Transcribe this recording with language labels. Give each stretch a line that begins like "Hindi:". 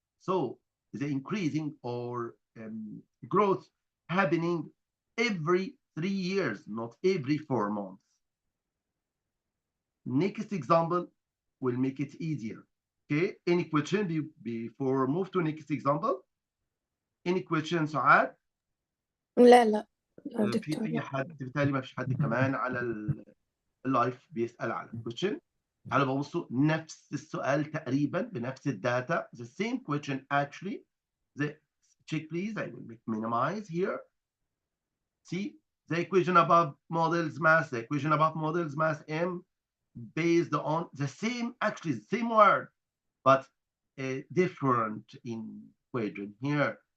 English: So the increasing or growth happening every 3 years, not every 4 months. Next example will make it easier. Okay, any question before move to next example? Any question سعاد؟
Arabic: لا لا في دكتور اي لا. حد بالتالي ما فيش حد كمان على اللايف بيسال على الكويشن. تعالوا ببصوا نفس السؤال تقريبا بنفس الداتا.
English: The same question actually. The check please. I will minimize here. See the equation above models mass, the equation above models mass m based on the same, actually the same word, but different in equation here.